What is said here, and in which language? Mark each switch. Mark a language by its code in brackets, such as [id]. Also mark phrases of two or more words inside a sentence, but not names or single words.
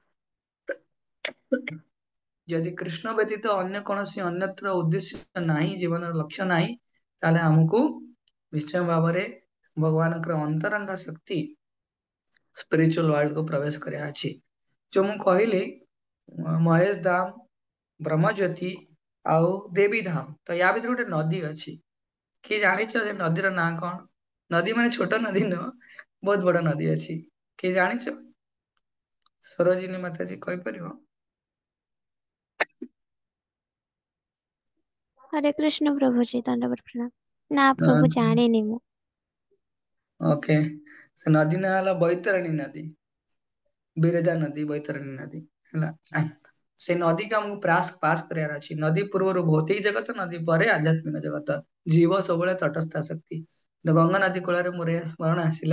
[or] ଯଦି କୃଷ୍ଣ ବ୍ୟତୀତ ଅନ୍ୟ କୌଣସି ଅନ୍ୟତ୍ର ଉଦ୍ଦେଶ୍ୟ ନାହିଁ ଜୀବନର ଲକ୍ଷ୍ୟ ନାହିଁ ତାହେଲେ ଆମକୁ ନିଶ୍ଚୟ ଭାବରେ ଭଗବାନଙ୍କର ଅନ୍ତରଙ୍ଗ ଶକ୍ତି [en] spiritual world [or] କୁ ପ୍ରବେଶ କରିବା ଅଛି जो ମୁଁ କହିଲି ମହେଶ ଧାମ, ବ୍ରହ୍ମଜ୍ୟୋତି ଆଉ ଦେବୀ ଧାମ, ତ ୟା ଭିତରେ ଗୋଟେ ନଦୀ ଅଛି। କିଏ ଜାଣିଛ ସେ ନଦୀର ନାଁ କଣ? ନଦୀ ମାନେ ଛୋଟ ନଦୀ ନୁହଁ, ବହୁତ ବଡ ନଦୀ ଅଛି। କିଏ ଜାଣିଛ? ସରୋଜିନୀ ମାତାଜୀ କହିପାରିବ? [hi] हरे कृष्ण प्रभु जी दंडवत प्रणाम। [or] ना प्रभु ଜାଣିନି ମୁଁ। ओके, ସେ ନଦୀ ନାଁ ହେଲା ବୈତରଣୀ ନଦୀ, ବିରଜା ନଦୀ, ବୈତରଣୀ ନଦୀ ହେଲା। ସେ ନଦୀକୁ ଆମକୁ ପାସ୍ କରିବାର ଅଛି। ନଦୀ ପୂର୍ବରୁ ଭୌତିକ ଜଗତ, ନଦୀ ପରେ ଆଧ୍ୟାତ୍ମିକ ଜଗତ। ଜୀବ ସବୁବେଳେ ତଟସ୍ଥ ଶକ୍ତି। ତ ଗଙ୍ଗା ନଦୀ କୂଳରେ ମୋର ଏ ସ୍ମରଣ ଆସିଲା।